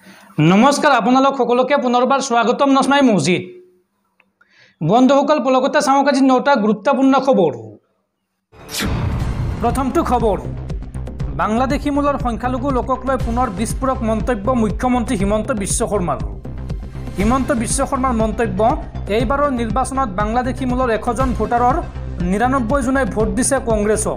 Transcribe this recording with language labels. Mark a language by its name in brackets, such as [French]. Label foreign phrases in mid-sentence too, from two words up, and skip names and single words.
[Assamese] নমস্কাৰ আপোনালোক সকলোকে পুনৰবাৰ স্বাগতম নস্মাই মছজিদ বন্ধুসকল পলকতে চাওক আজি 9টা গুৰুত্বপূৰ্ণ খবৰ। প্ৰথমটো খবৰ বাংলাদেশী মূলৰ সংখ্যালঘু লোকক লৈ পুনৰ বিস্ফোৰক মন্তব্য মুখ্যমন্ত্ৰী হিমন্ত বিশ্ব শৰ্মাৰ। হিমন্ত বিশ্ব শৰ্মাৰ মন্তব্য এইবাৰৰ নিৰ্বাচনত বাংলাদেশী মূলৰ 100 জন ভোটাৰৰ 99 জনে ভোট দিছে কংগ্ৰেছক।